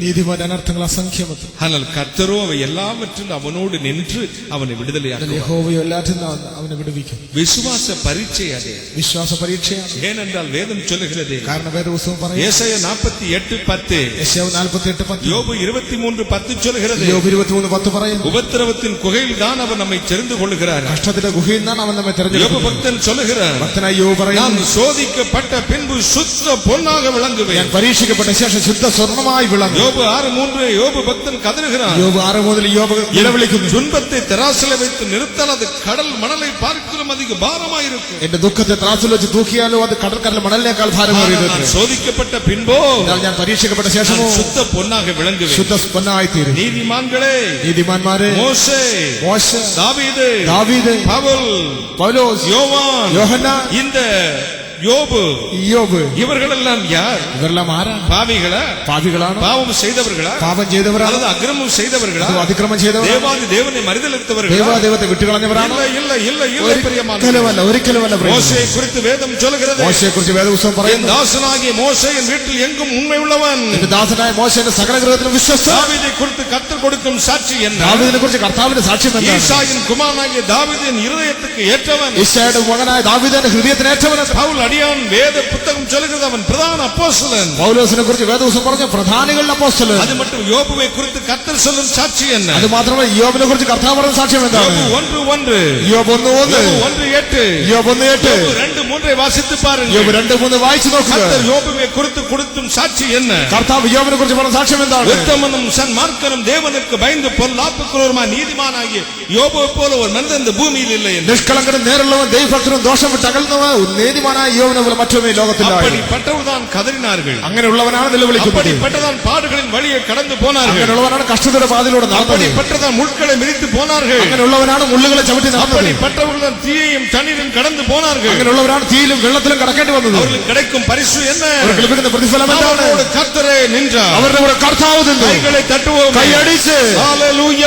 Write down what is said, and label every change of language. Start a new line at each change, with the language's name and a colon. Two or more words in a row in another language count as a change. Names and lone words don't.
Malayalam: നീതിമാന്റെ അനർത്ഥങ്ങൾ അസംഖ്യമത്ത്.
Tamil: ஆனால் கர்த்தரோ அவை எல்லாவற்றிலும் அவனோடு நின்று அவனை விடுதலையாக்குவார்.
Malayalam: യഹോവയോ എല്ലാറ്റിൽ നിന്ന് അവനെ വിടുവിക്കും.
Tamil: விசுவாச பரீட்சை அது.
Malayalam: വിശ്വാസ പരീക്ഷയാണ്.
Tamil: ஏனென்றால் வேதம் சொல்லுகிறது,
Malayalam: കാരണം വേദപുസ്തകം പറയുന്നു,
Tamil: ஏசாயா 48:10,
Malayalam: യെശയ്യാവ് 48:10,
Tamil: யோபு 23:10 சொல்லுகிறது,
Malayalam: യോബ് 23:10 പറയുന്നു,
Tamil: உபத்திரவத்தின் குகையில் தான் அவர் நம்மை தெரிந்து கொள்ளுகிறார்.
Malayalam: കഷ്ടത്തിന്റെ ഗുഹയിൽ നിന്നാണ് അവൻ നമ്മെ
Tamil: யோபு
Malayalam: തെരഞ്ഞെടുക്കുന്നത്.
Tamil: பக்தன் சொல்லுகிறார்,
Malayalam: ഭക്തനായ യോബ്
Tamil: நான்
Malayalam: പറയുന്നു,
Tamil: சோதிக்கப்பட்ட பின்பு சுத்த பொன்னாக
Malayalam: ഞാൻ
Tamil: விளங்குவேன்.
Malayalam: പരീക്ഷിക്കപ്പെട്ട ശേഷം ശുദ്ധ സ്വർണ്ണമായി വിളങ്ങും.
Tamil: யோபு 6:3, யோபு பக்தன் கதறுகிறார்,
Malayalam: യോബ് 6 മുതൽ യോബ് നിലവിളിക്കുന്നു,
Tamil: துன்பத்தை தராசில வைத்து நிறுத்தால் அது கடல் மணலை பார்க்கிறோம் அதிக பாரமாயிருக்கும்.
Malayalam: എന്റെ ദുഃഖത്തെ ത്രാസിൽ വെച്ച് തൂക്കിയാലോ അത് കടൽക്കരൽ മണലിനേക്കാൾ
Tamil: ஆனால்
Malayalam: ഭാരമേറിയത്.
Tamil: நான் சோதிக்கப்பட்ட பின்போ
Malayalam: എന്നാൽ ഞാൻ പരീക്ഷിക്കപ്പെട്ട ശേഷമോ
Tamil: நான் சுத்த பொன்னாக விளங்குவேன்.
Malayalam: ശുദ്ധ പൊന്നായി തീരും.
Tamil: நீதிமான்களே,
Malayalam: നീതിമാന്മാരെ,
Tamil: மோசே,
Malayalam: മോശ,
Tamil: தாவீது,
Malayalam: ദാവീദ്,
Tamil: பவுல்,
Malayalam: പൗലോസ്,
Tamil: யோவான்,
Malayalam: യോഹന്നാൻ,
Tamil: இந்த யோபு,
Malayalam: യോബ്,
Tamil: இவர்களெல்லாம் யார்?
Malayalam: ഇവരെല്ലാം ആരാണ്?
Tamil: பாவிகளா?
Malayalam: പാപികളാണ്?
Tamil: பாவம் செய்தவர்களா?
Malayalam: പാപം ചെയ്തവരാണ്?
Tamil: அல்லது அக்கிரமம் செய்தவர்களா?
Malayalam: അതോ അതിക്രമം ചെയ്തവരാണ്?
Tamil: தேவாதி தேவனை மறுதலித்தவர்களா?
Malayalam: ദൈവത്തെ വിട്ടുകളഞ്ഞവരാണ്?
Tamil: இல்ல இல்ல இல்ல இல்ல பிரியமானவர்களே.
Malayalam: ഒരിക്കലുമല്ല, ഒരിക്കലുമല്ല.
Tamil: மோசேயை குறித்து வேதம் சொல்கிறது,
Malayalam: മോശയെ കുറിച്ച് വേദപുസ്തകം
Tamil: என்
Malayalam: പറയുന്നു,
Tamil: தாசனாகிய மோசே என் வீட்டில் எங்கும் உண்மை உள்ளவன்.
Malayalam: എന്റെ ദാസനായ മോശയുടെ സകല ഗൃഹത്തിലും വിശ്വസ്ത.
Tamil: தாவீதை குறித்து கர்த்தர் கொடுக்கும் சாட்சி என்ன?
Malayalam: ദാവീദിനെ കുറിച്ച് കർത്താവിന്റെ സാക്ഷ്യം എന്താണ്?
Tamil: ஈசாயின் குமாரனாகிய தாவீதின் இருதயத்துக்கு ஏற்றவன்.
Malayalam: ഈശോയുടെ മകനായ ദാവീദിന്റെ ഹൃദയത്തിന് ഏറ്റവൻ.
Tamil: பவுல் அடியான் வேத புத்தகம் சொல்கிறது, அவன் பிரதான அப்போஸ்தலன்.
Malayalam: പൗലോസിനെ കുറിച്ച് വേദപുസ്തകം പറഞ്ഞു, പ്രധാനികളുടെ അപ്പോസ്തലൻ.
Tamil: அது மட்டும் யோபுவை குறித்து கர்த்தர் சொல்லும் சாட்சி என்ன?
Malayalam: അത് മാത്രമല്ല യോബിനെ കുറിച്ച് കർത്താവ് പറഞ്ഞ സാക്ഷ്യം എന്താണ്?
Tamil: யோபு 1:1,
Malayalam: യോബ് 1:1,
Tamil: யோபு 1:8,
Malayalam: യോബ് 1:8,
Tamil: யோபு 2:3 வாசித்து பாருங்க.
Malayalam: യോബ് 2:3 വായിച്ചു നോക്കുക.
Tamil: கர்த்தர் யோபுவை குறித்து கொடுக்கும் சாட்சி என்ன?
Malayalam: കർത്താവ് യോബിനെ കുറിച്ച് പറഞ്ഞ സാക്ഷ്യം എന്താണ്?
Tamil: உத்தமனும் சன்மார்க்கனும் தேவனுக்கு பயந்து பொல்லாப்புக்குள்ளவருமாய் நீதிமானாகிய யோபுவை போல ஒரு மனிதன் இந்த பூமியில் இல்லை என்று.
Malayalam: നിഷ്കളങ്കനും നേരുള്ളവൻ ദൈവഭക്തനും ദോഷം വിട്ട് അകലുന്നവൻ നീതിമാനായ യോബിനെ പോലെ മറ്റൊരു ലോകത്തില്ല.
Tamil: அப்படிப்பட்டவர்தான் கதறினார்கள்.
Malayalam: അങ്ങനെയുള്ളവനാണ് നിലവിളിക്കുന്നത്.
Tamil: அப்படிப்பட்டதான் பாடுகளின் வழியை கடந்து போனார்கள்.
Malayalam: അങ്ങനെയുള്ളവനാണ് കഷ്ടതയുടെ പാതയിലൂടെ നടന്നത്.
Tamil: அப்படிப்பட்டதான் முட்களை மிதித்து போனார்கள்.
Malayalam: അങ്ങനെയുള്ളവനാണ് മുള്ളുകളെ ചവിട്ടി നടന്നത്.
Tamil: அப்படிப்பட்டவர்கள் தீயையும் தண்ணீரும் கடந்து போனார்கள்.
Malayalam: അങ്ങനെയുള്ളവരാണ് തീയിലും വെള്ളത്തിലും കടക്കേണ്ടി വന്നത്.
Tamil: அவர்களுக்கு கிடைக்கும் பரிசு என்ன?
Malayalam: അവർക്ക് ലഭിക്കുന്ന പ്രതിഫലം എന്താണ്?
Tamil: அவரோடு கர்த்தரே நின்றார்.
Malayalam: അവരുടെ കൂടെ കർത്താവ് നിന്നു.
Tamil: கைகளை தட்டுவோம்,
Malayalam: കൈയടിച്ച്
Tamil: ஹalleluya,